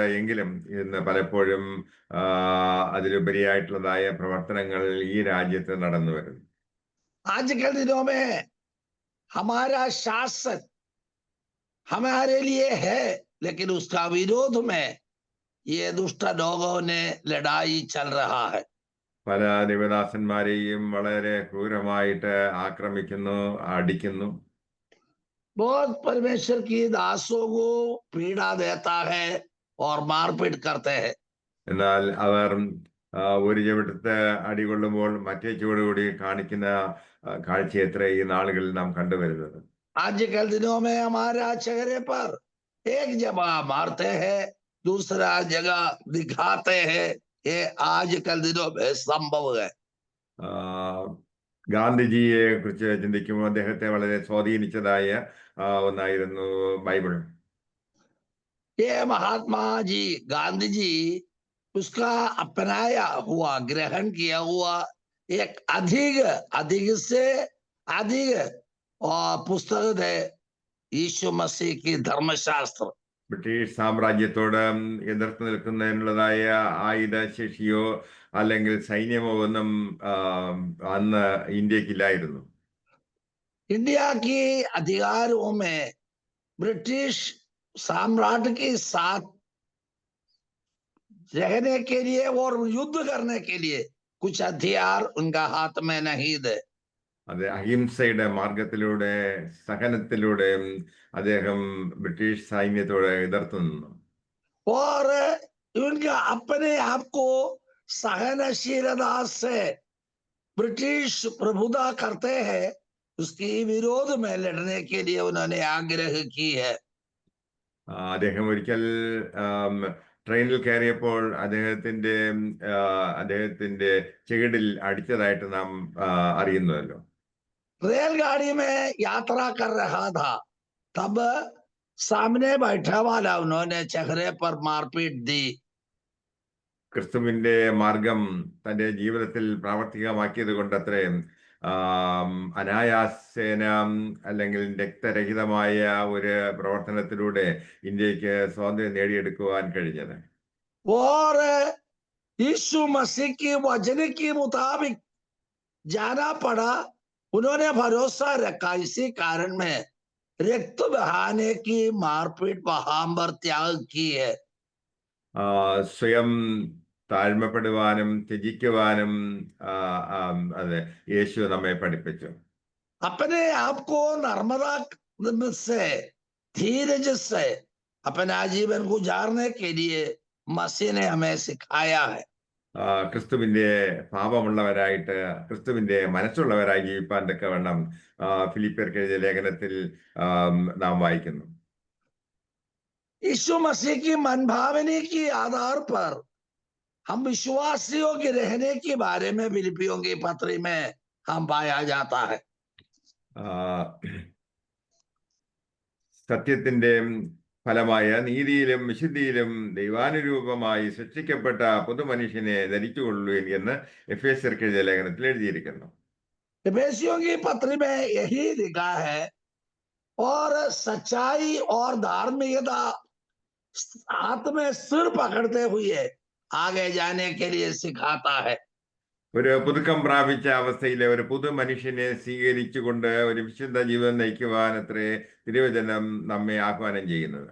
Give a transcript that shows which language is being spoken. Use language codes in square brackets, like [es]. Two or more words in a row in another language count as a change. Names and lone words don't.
[ml] എങ്കിലും ഇന്ന് പലപ്പോഴും അതിലുപരിയായിട്ടുള്ളതായ പ്രവർത്തനങ്ങൾ ഈ രാജ്യത്ത് നടന്നു വരുന്നു. [hi] आजकल दिनों में हमारा शासन हमारे लिए है, लेकिन उसका विरोध में ये दुष्ट लोगों ने लड़ाई चल रहा है. [ml] പല ദേവദാസന്മാരെയും വളരെ ക്രൂരമായിട്ട് ആക്രമിക്കുന്നു, അടിക്കുന്നു. [hi] बहुत परमेश्वर की दासों को पीड़ा देता है और मारपीट करते हैं. [ml] എന്നാൽ അവർ ഒരു ചവിട്ടത്ത് അടികൊള്ളുമ്പോൾ മറ്റേ ചുവടുകൂടി കാണിക്കുന്ന കാഴ്ചയത്ര ഈ നാളുകളിൽ നാം കണ്ടുവരുന്നത്. [hi] आजकल दिनों में हमारा चेहरे पर एक जगह मारते हैं, दूसरा जगह दिखाते हैं. ये आजकल दिनों में संभव है. [ml] ഗാന്ധിജിയെ കുറിച്ച് ചിന്തിക്കുമ്പോൾ അദ്ദേഹത്തെ വളരെ സ്വാധീനിച്ചതായ ഒന്നായിരുന്നു ബൈബിൾ. [hi] ये महात्मा जी गांधी जी उसका अपनाया हुआ ग्रहण किया हुआ एक अधिक से अधिक पुस्तक है यीशु मसीह की धर्मशास्त्र. [ml] ബ്രിട്ടീഷ് സാമ്രാജ്യത്തോട് എതിർത്ത് നിൽക്കുന്നതിനുള്ളതായ ആയുധശേഷിയോ അല്ലെങ്കിൽ സൈന്യമോ ഒന്നും അന്ന് ഇന്ത്യക്കില്ലായിരുന്നു. [hi] इंडिया की अधिकारों में ब्रिटिश सम्राट के साथ रहने के लिए और युद्ध करने के लिए कुछ हथियार उनका हाथ में नहीं थे. [ml] അത് അഹിംസയുടെ മാർഗത്തിലൂടെ സഹനത്തിലൂടെ അദ്ദേഹം ബ്രിട്ടീഷ് സൈന്യത്തോട് എതിർത്ത് നിന്നു. [hi] और उनका अपने आप को सहनशीलता से ब्रिटिश प्रभुता करते हैं, उसके विरोध में लड़ने के लिए उन्होंने आग्रह की है. [ml] അദ്ദേഹം ഒരിക്കൽ ട്രെയിനിൽ കയറിയപ്പോൾ അദ്ദേഹത്തിന്റെ ചെകിടിൽ അടിച്ചതായിട്ട് നാം അറിയുന്നല്ലോ. [hi] रेलगाड़ी में यात्रा कर रहा था, तब सामने बैठा वाला उन्होंने चेहरे पर मारपीट दी. [ml] ക്രിസ്തുവിന്റെ മാർഗം തന്റെ ജീവിതത്തിൽ പ്രാവർത്തികമാക്കിയത് കൊണ്ട് അത്രയും അനായാസേന അല്ലെങ്കിൽ രക്തരഹിതമായ ഒരു പ്രവർത്തനത്തിലൂടെ ഇന്ത്യക്ക് സ്വാതന്ത്ര്യം നേടിയെടുക്കുവാൻ കഴിഞ്ഞത്. [hi] और यीशु मसीह की वचन के मुताबिक जाना पड़ा। उन्होंने भरोसा रखा, इसी कारण में रक्त बहाने की मारपीट वहां पर त्याग की है। [ml] സ്വയം താഴ്മപ്പെടുവാനും ത്യജിക്കുവാനും അതെ യേശു നമ്മെ പഠിപ്പിച്ചു. [hi] अपने आप को नर्मदा से, धीरज से अपना जीवन गुजारने के लिए मसीह ने हमें सिखाया है। [ml] ക്രിസ്തുവിന്റെ പാപമുള്ളവരായിട്ട് ക്രിസ്തുവിന്റെ മനസ്സുള്ളവരായി ജീവിപ്പാൻ തക്കവണ്ണം ഫിലിപ്പിയർക്ക് എഴുതിയ ലേഖനത്തിൽ നാം വായിക്കുന്നു. [hi] यीशु मसीह की मनभावनी के आधार पर हम विश्वासियों के रहने के बारे में फिलिपियों की पत्री में हम पाया जाता है। [ml] സത്യത്തിന്റെ ഫലമായ നീതിയിലും വിശുദ്ധിയിലും ദൈവാനുരൂപമായി സൃഷ്ടിക്കപ്പെട്ട പുതുമനുഷ്യനെ ധരിച്ചുകൊള്ളുവിൻ എന്ന് എഫേസ്യർക്ക് എഴുതിയ ലേഖനത്തിൽ എഴുതിയിരിക്കുന്നു. [hi] एफेसियों की पत्री में यही लिखा है, और सच्चाई और धार्मिकता हाथ में सिर पकड़ते हुए आगे जाने के लिए सिखाता है। [ml] ഒരു പുതുക്കം പ്രാപിച്ച അവസ്ഥയിലെ ഒരു പുതു മനുഷ്യനെ സ്വീകരിച്ചുകൊണ്ട് ഒരു വിശുദ്ധ ജീവിതം നയിക്കുവാൻ അത്രേ തിരുവചനം നമ്മെ ആഹ്വാനം ചെയ്യുന്നത്.